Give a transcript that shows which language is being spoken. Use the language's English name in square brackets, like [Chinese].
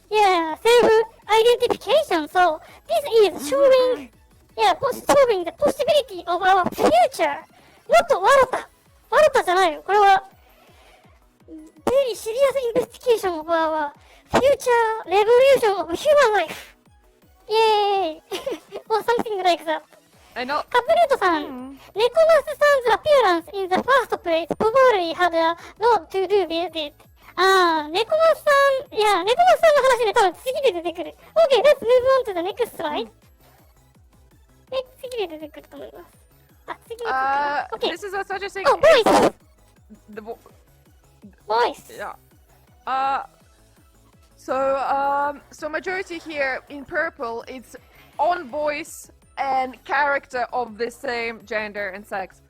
[English] Yeah, self-identification. So this is showing the possibility of our future. Not [Japanese] 笑ったじゃないよ。これは [English] very serious investigation of our future revolution of human life. Yay! Or something like that. I know. カプレートさん、ネコマスさん 's appearance in the first place probably had a lot to do with it. [Japanese] あー、ネコマスさん、いや、ネコマスさんの話ね、多分次で出てくる。 [English] Okay, let's move on to the next slide. [Japanese] 次で出てくると思います。 [English] Okay. This is a such a thing. Oh, voice. The Voice. Yeah. So majority here in purple, it's on voice and character of the same gender and sex.